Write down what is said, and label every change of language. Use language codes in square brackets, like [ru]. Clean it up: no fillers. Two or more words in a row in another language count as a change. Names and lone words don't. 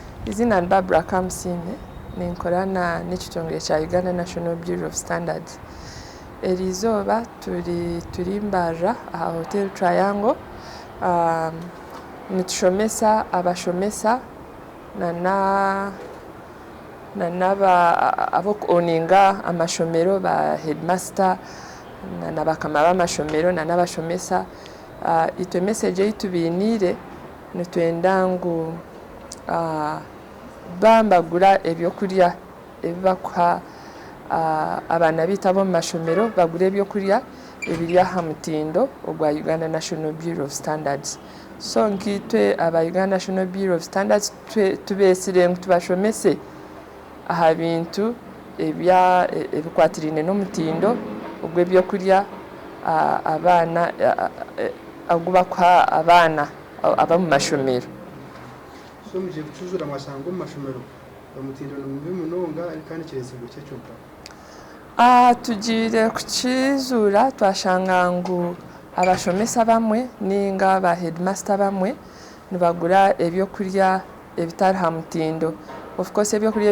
[nyn] izina Barbara Kamsine ninkorana n'ekitongole kya Uganda National Bureau of Standards erizoba turi mbaja aha Hotel Triangle nitushomesa abashomesa abo oninga amashomero ba headmaster n'abakama b'amashomero n'abashomesa itwe message itubinire nitwenda ngo bambagura ebyo kurya ebibakwa abana bitabo mu mashomero bagura ebyo kurya ebirya hamutindo ogwa Uganda National Bureau of Standards so nkitwe aba Uganda National Bureau of Standards tubesire tubashomese aha bintu ebikwatirine n'omutindo ogwe byo kurya abana agubakwa abana aba mu mashomero so muje kucuzura amasango mu mashomero bamutindo n'umwe munonga kandi kiresingo cye cyumpa tugire kukizura twashanga ngo abashomesa bamwe ninga ba headmaster bamwe nibagura ebyo kurya ebitari hamutindo [en] of course [nyn] ebyo kurya